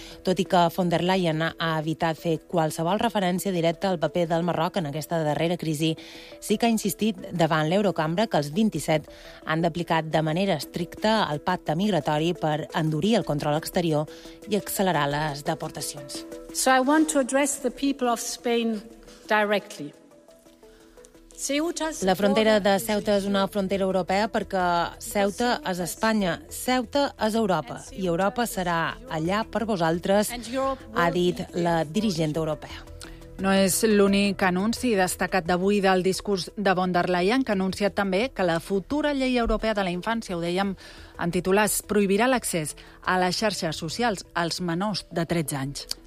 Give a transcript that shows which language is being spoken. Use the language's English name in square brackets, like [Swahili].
[Catalan] Tot i que von der Leyen ha evitat fer qualsevol referència directa al paper del Marroc en aquesta darrera crisi, sí que ha insistit davant l'Eurocambra que els 27 han d'aplicar de manera estricta el pacte migratori per endurir el control exterior i accelerar les deportacions. [English] So I want to address the people of Spain directly. [Catalan] La frontera de Ceuta és una frontera europea perquè Ceuta és Espanya, Ceuta és Europa i Europa serà allà per vosaltres, ha dit la dirigent europea. No és l'únic anunci destacat d'avui del discurs de von der Leyen, que ha anunciat també que la futura llei europea de la infància, ho dèiem en titulars, prohibirà l'accés a les xarxes socials als menors de 13 anys.